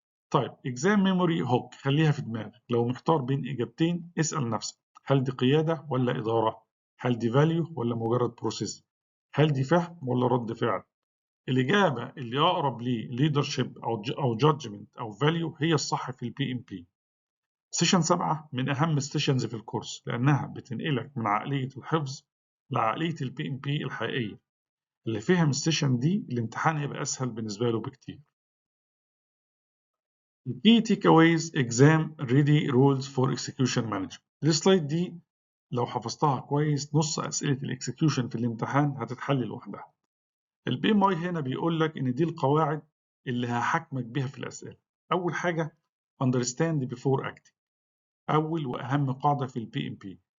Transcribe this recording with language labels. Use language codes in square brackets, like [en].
[ar] طيب اكزام ميموري هوك، خليها في دماغك. لو محتار بين إجابتين اسأل نفسك، هل دي قيادة ولا إدارة؟ هل دي فاليو ولا مجرد بروسيس؟ هل دي فهم ولا رد فعل؟ الإجابة اللي أقرب ليه leadership أو judgment أو value هي الصح في البي ام بي. سيشن 7 من أهم السيشنز في الكورس، لأنها بتنقلك من عقلية الحفظ لعقلية البي ام بي الحقيقية. اللي فهم السيشن دي الامتحان هيبقى أسهل بالنسبة له بكتير. [en] Key takeaways exam ready rules for execution management. [ar] السلايد دي لو حفظتها كويس نص أسئلة الإكسكيوشن في الامتحان هتتحل لوحدها. البي ام اي هنا بيقول لك ان دي القواعد اللي هحكمك بيها في الاسئله. اول حاجه [en] understand before acting، [ar] اول واهم قاعده في البي ام بي.